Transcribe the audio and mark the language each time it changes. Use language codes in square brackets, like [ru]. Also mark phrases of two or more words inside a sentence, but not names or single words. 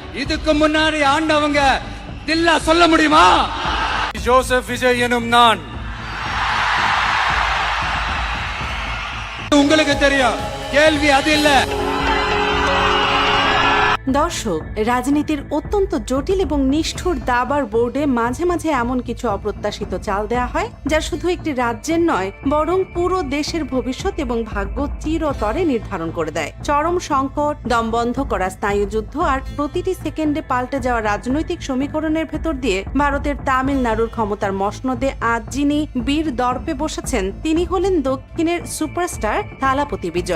[ta] இதுக்கு முன்னாடி ஆண்டவங்க தில்லா சொல்ல முடியுமா? ஜோசப் விஜய் எனும் நான். உங்களுக்கு தெரியும், கேள்வி அது இல்ல। [bn] দর্শক, রাজনীতির অত্যন্ত জটিল এবং নিষ্ঠুর দাবার বোর্ডে মাঝে মাঝে এমন কিছু অপ্রত্যাশিত চাল দেয়া হয় যা শুধু একটি রাজ্যের নয় বরং পুরো দেশের ভবিষ্যৎ এবং ভাগ্য চিরতরে নির্ধারণ করে দেয়। চরম সংকট, দমবন্ধ করা স্নায়ুযুদ্ধ আর প্রতিটি সেকেন্ডে পাল্টে যাওয়া রাজনৈতিক সমীকরণের ভেতর দিয়ে ভারতের তামিলনাড়ুর ক্ষমতার মসনদে আজ যিনি বীর দর্পে বসেছেন তিনি হলেন দক্ষিণের সুপারস্টার থালাপতি বিজয়।